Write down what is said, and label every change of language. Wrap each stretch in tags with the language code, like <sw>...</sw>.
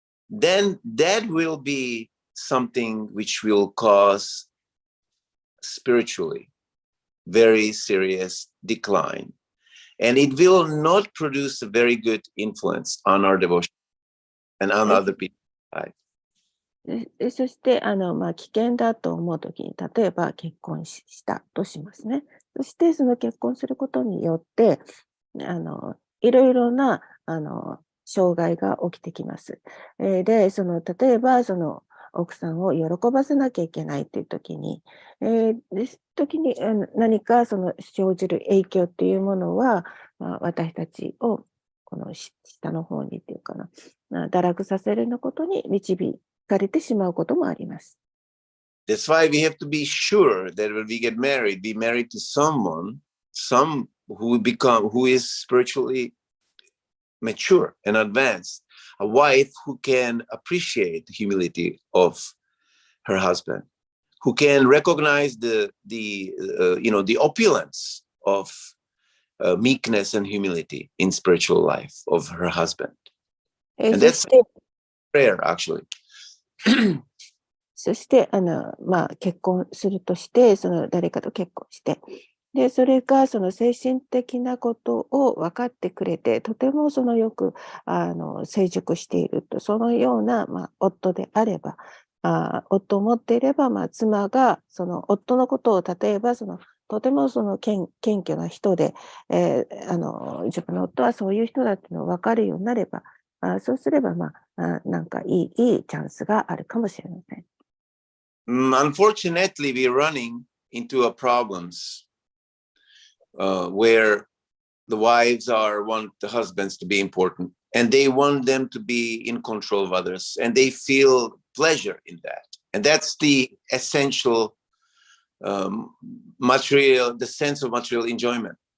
<en>then that will be something which will cause spiritually very serious decline. And it will not produce a very good influence on our devotion and on other people.</en> <ja>そして、危険だと思うときに、例えば結婚したとしますね。そして、その結婚することによって、いろいろな、障害が起きてきます。で、例えば、奥さんを喜ばせなきゃいけないというときに、何か生じる影響っていうものは、私たちをこの下の方にっていうかな、堕落させるようなことに導かれてしまうこともあります。</ja> <en>That's why we have to be sure that when we get married, be married to someone who is spiritually mature and advanced, a wife who can appreciate the humility of her husband, who can recognize the opulence of meekness and humility in spiritual life of her husband. And that's prayer, actually.</en> <ja>そして、結婚するとして、誰かと結婚して、で、それが精神的なことを分かってくれて、とてもよく成熟していると、そのような、夫であれば、夫を持っていれば、妻が夫のことを、例えばとても謙虚な人で、自分の夫はそういう人だっていうのを分かるようになれば、そうすれば、なんかいいチャンスがあるかもしれません。</ja> <en>Unfortunately, we're running into problems where the wives want the husbands to be important, and they want them to be in control of others, and they feel pleasure in that. And that's the essential the sense of material enjoyment.</en>